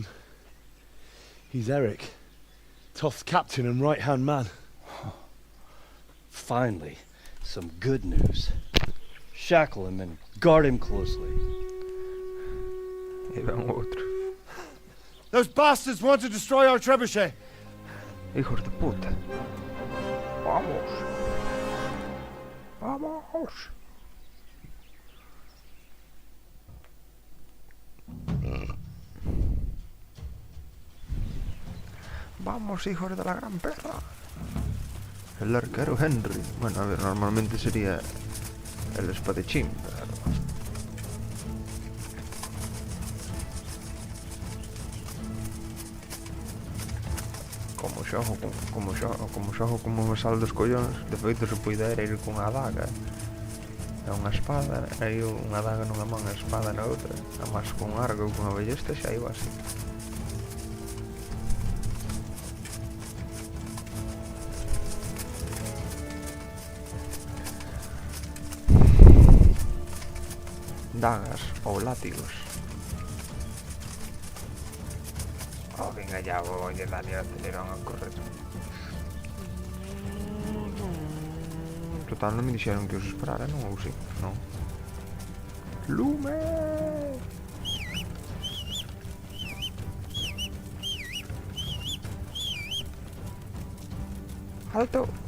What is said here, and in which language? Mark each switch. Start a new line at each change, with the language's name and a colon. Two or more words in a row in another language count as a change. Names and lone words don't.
English: He's Eric. Toth's captain and right-hand man. Finally, some good news. Shackle him and guard him closely. Those bastards want to destroy our trebuchet.
Spanish: Hijos de puta. Vamos. Vamos. Vamos, hijos de la gran perra. El arquero Henry. Bueno, a ver, normalmente sería el espadachín, pero...
Galician: Como xogo como me sale dos collóns, de feito se puidera ir con a daga e unha espada, e unha daga nunha man e a espada na outra, además con arco ou con a ballesta xa iba así. Dagas ou látigos. Oh,
Spanish: venga ya, voy a darle al acelerón a correr.
Galician: Total, non me dixeron que os esperara, non? Ou sí? Non. Lume! Alto!